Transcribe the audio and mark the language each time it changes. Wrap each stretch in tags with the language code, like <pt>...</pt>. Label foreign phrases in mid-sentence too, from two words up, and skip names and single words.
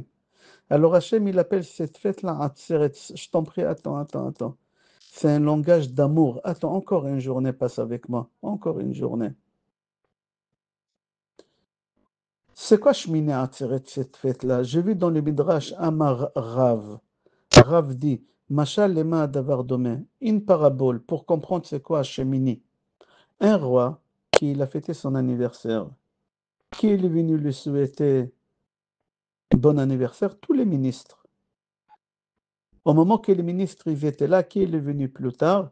<fr>Alors Hachem, il appelle cette fête-là Atzeret. Je t'en prie, attends. C'est un langage d'amour. Attends, encore une journée passe avec moi. Encore une journée. C'est quoi Shmini Atzeret, cette fête-là? J'ai vu dans le Midrash</fr> <he>אמר רב.</he> <fr>Rav dit,</fr> <he>משל למה דבר דומה.</he> <fr>Une parabole pour comprendre c'est quoi Shemini. Un roi qui il a fêté son anniversaire. Qui est venu lui souhaiter bon anniversaire? Tous les ministres. Au moment que les ministres ils étaient là, qui est venu plus tard?</fr>